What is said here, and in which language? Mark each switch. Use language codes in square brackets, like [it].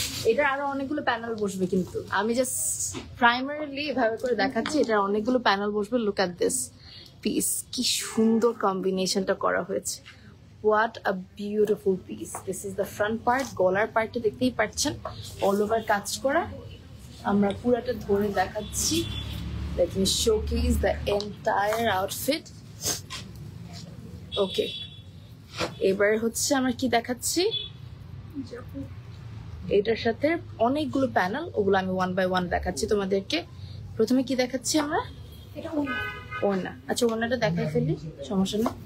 [bn] এটার আরো অনেকগুলো প্যানেল বসবে, কিন্তু আমি জাস্ট প্রাইমারিলি এভাবে করে দেখাচ্ছি। এটার অনেকগুলো প্যানেল বসবে। [en] look at this piece, [bn] কি সুন্দর কম্বিনেশনটা করা হয়েছে। [en] What a beautiful piece. This is the front part. [bn] গলার পার্টটা দেখতেই পাচ্ছেন অল ওভার কাজ করা। আমরা পুরাটা ধরে দেখাচ্ছি। [en] Let me showcase the entire outfit. [bn] Okay, এবার হচ্ছে আমরা কি দেখাচ্ছি, এটার সাথে অনেকগুলো প্যানেল, ওগুলো আমি 1 by 1 দেখাচ্ছি তোমাদেরকে। প্রথমে কি দেখাচ্ছি আমরা? এটা ওড়না। আচ্ছা, ওড়নাটা দেখাই ফেলি, সমস্যা নেই।